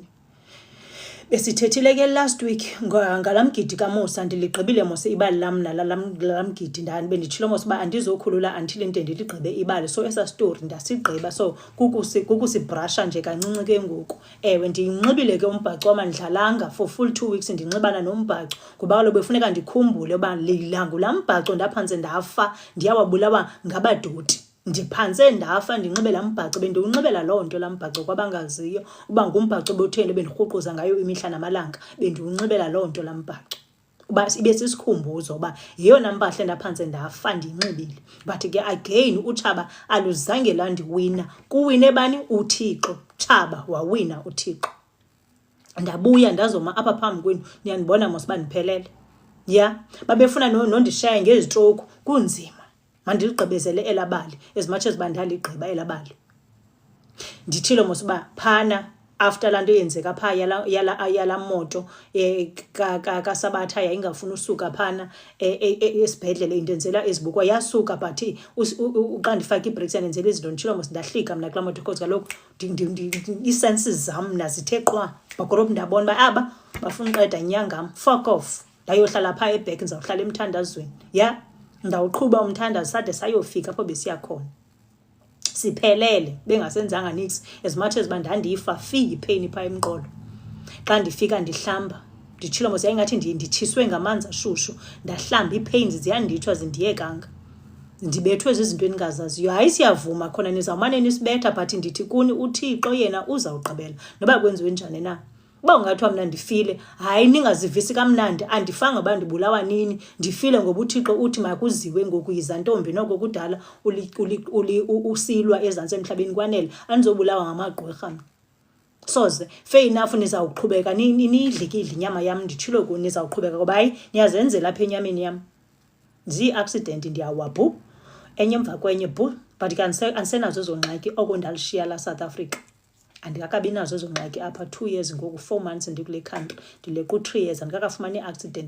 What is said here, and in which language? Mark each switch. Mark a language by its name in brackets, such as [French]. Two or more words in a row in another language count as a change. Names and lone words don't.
[Xhosa] Besithethile ke [English] last week [Xhosa] ngalamgidi kaMosa, ndiligqibile mose ibali lam nalalamgidi benditshilo mose uba andizokhulula until into ndiligqibe ibali. So esa story ndasigqiba, so kukusibrasha nje kancinci ke ngoku. Ewe ndiyinxibile ke umbhaco wamandlalanga [English] for full 2 weeks, [Xhosa] ndinxibana nombhaco kuba kaloku befuneka ndikhumbule uba lilangu lam bhaco ndaphantse ndafa, ndiyawabulawa ngabadoti. Ndiphantse ndafa ndinxibe laa mbhaco, bendiwunxibela loo nto laa mbhaco kwabangaziyo uba ngumbhaco obutheni bendirhuquza ngayo imihla namalanga. Bendiwunxibela loo nto laa mbhaco uba ibe sisikhumbuzo uba yeyona mpahla ndaphantse ndafa ndiyinxibile. But ke again utshaba aluzange landiwina, kuwine bani? uThixo. Tshaba wawina uThixo. Ndabuya ndazoma apha phambi kwenu, niyandibona mos uba ndiphelele. Babefuna nondishaya ngezitroku, kunzima. Mandiligqibezele elabali [English] as much as [Xhosa] bandaligqiba elabali. Ndithilo mos uba phana after laa nto yenzeka phaa yala moto kaSabatha yayingafuni usuka phana esibhedlele, indenzela ezibukwa yasuka, but xa ndifaka ibreaks yandenzela izinto. Ndithilo mos ndahlika mna kulaa moto because kaloku ii-senses zam nazithe qwa. Bagolophu ndabona uba aba bafuna uqeda nyangam, [English] fuck off. [Xhosa] Ndayohlala phaa eback, ndizawuhlala emthandazweni. Ndawuqhuba umthandazo sade sayofika apho besiya khona. Siphelele bengasenzanga nix [English] as much as [Xhosa] bandandifa ipain phaa emqolo. Xa ndifika ndihlamba, nditshilo mos yayingathi nditshiswe ngamanzi ashushu, ndahlamba, ii-pains ziyandithwa zindiyekanga. Ndibethwe zizinto endingazaziyo. Hayi siyavuma khona nizawumane nisibetha, but ndithi kuni uThixo yena uzawugqibela noba kwenziwe njani na. Uba ungathiwa mna ndifile, hayi ningazivisi kamnandi, andifanga uba ndibulawa nini, ndifile ngoba uThixo uthi makuziwe ngoku. Yiza ntombi noko kudala usilwa ezantsi emhlabeni kwanele, andizobulawa ngamagqwirha mna. Soze [English] fair enough [Xhosa] nizawuqhubeka niyidlikidle inyama yam, nditshilo kuni nizawuqhubeka ngoba hayi niyazenzela apha enyameni yam. Zii-accident ndiyawa bhu, enye emva kwenye bhu, but ke andisenazo ezo ngxaki oko ndalishiya la South Africa. Andikakabi nazo ezo ngxaki apha 2 years ngoku, 4 months ndikule country, ndileqa 3 years andikakafumani i-accident.